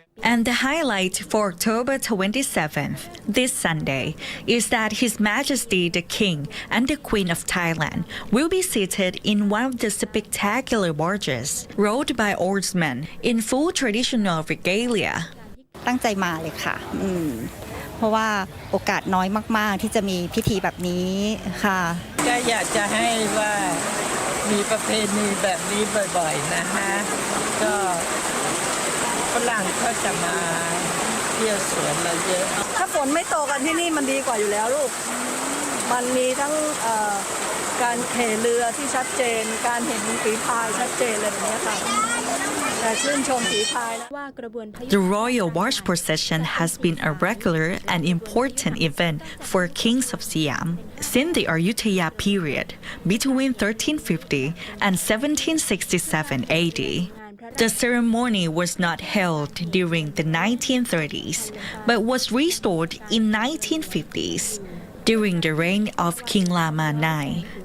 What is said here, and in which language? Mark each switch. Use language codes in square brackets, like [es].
[en] And the highlight for October 27th, this Sunday, is that His Majesty the King and the Queen of Thailand will be seated in one of the spectacular barges, rowed by oarsmen in full traditional regalia. [th] ตั้งใจมาเลยค่ะเพราะว่าโอกาสน้อยมากๆที่จะมีพิธีแบบนี้ค่ะ ก็อยากจะให้ว่ามีประเพณีแบบนี้บ่อยๆนะฮะก็ฝรั่งก็จะมาเที่ยวสวนเราเยอะ ถ้าฝนไม่ตกกันที่นี่มันดีกว่าอยู่แล้วลูกมันมีทั้งการเขเรือที่ชัดเจนการเห็นฝีพายชัดเจนอะไรแบบนี้ค่ะแต่ชื่นชมฝีพายนะ [en] The Royal Barge Procession has been a regular and important event for kings of Siam since the Ayutthaya period between 1350 and 1767 AD. The ceremony was not held during the 1930s, but was restored in 1950s during the reign of King Lama IX.